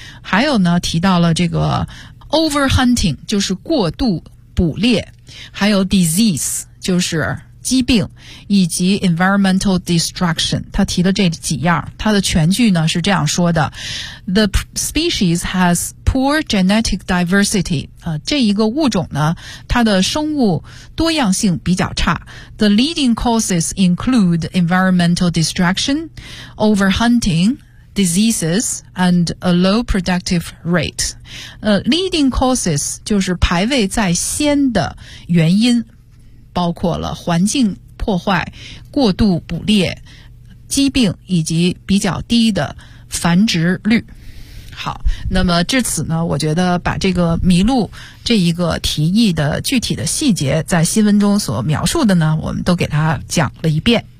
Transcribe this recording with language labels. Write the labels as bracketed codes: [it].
[zh] 还有呢，提到了这个 overhunting， 就是过度捕猎，还有 disease， 就是疾病，以及 environmental destruction， 他提了这几样。他的全句呢是这样说的 ： [en] The species has poor genetic diversity。 [zh] 这一个物种呢，它的生物多样性比较差。 [en] The leading causes include environmental destruction, overhunting, diseases, and a low productive rate。 [zh] Leading causes 就是排位在先的原因。包括了环境破坏、过度捕猎、疾病以及比较低的繁殖率。好，那么至此呢，我觉得把这个麋鹿这一个提议的具体的细节在新闻中所描述的呢，我们都给它讲了一遍。